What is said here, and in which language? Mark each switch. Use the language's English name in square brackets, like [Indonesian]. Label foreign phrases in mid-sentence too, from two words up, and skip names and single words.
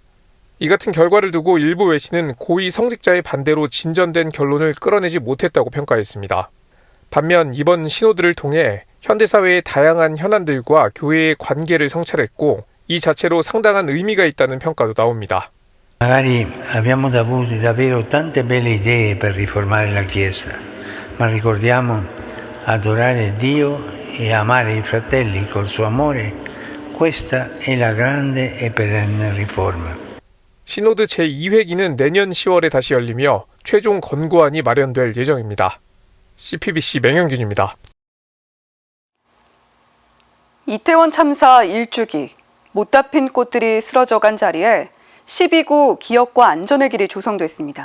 [Korean] 이 같은 결과를 두고 일부 외신은 고위 성직자의 반대로 진전된 결론을 끌어내지 못했다고 평가했습니다. 반면 이번 시노드를 통해 현대사회의 다양한 현안들과 교회의 관계를 성찰했고 이 자체로 상당한 의미가 있다는 평가도 나옵니다. [Italian] Magari abbiamo avuto davvero tante belle idee per riformare la Chiesa, ma ricordiamo adorare Dio e amare i fratelli col suo amore. Questa è la grande e perenne riforma. [Korean] 시노드 제2회기는 내년 10월에 다시 열리며 최종 권고안이 마련될 예정입니다. CPBC 맹현균입니다. 이태원 참사 1주기, 못다 핀 꽃들이 쓰러져간 자리에 12구 기억과 안전의 길이 조성됐습니다.